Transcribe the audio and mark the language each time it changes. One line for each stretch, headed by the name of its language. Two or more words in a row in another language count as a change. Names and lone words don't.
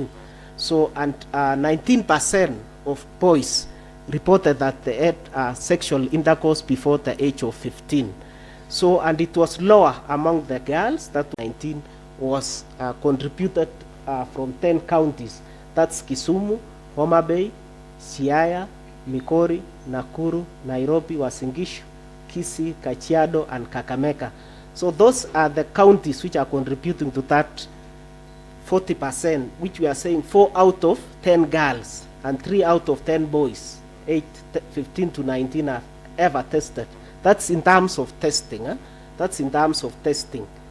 English: So, and 19% of boys reported that they had sexual intercourse before the age of 15. So, and it was lower among the girls. That 19 was contributed from 10 counties. That's Kisumu, Homa Bay, Siaya, Migori, Nakuru, Nairobi, Uasin Gishu, Kisii, Kajiado, and Kakamega. So those are the counties which are contributing to that 40%, which we are saying 4 out of 10 girls and 3 out of 10 boys, 15 to 19 are ever tested. That's in terms of testing. That's in terms of testing.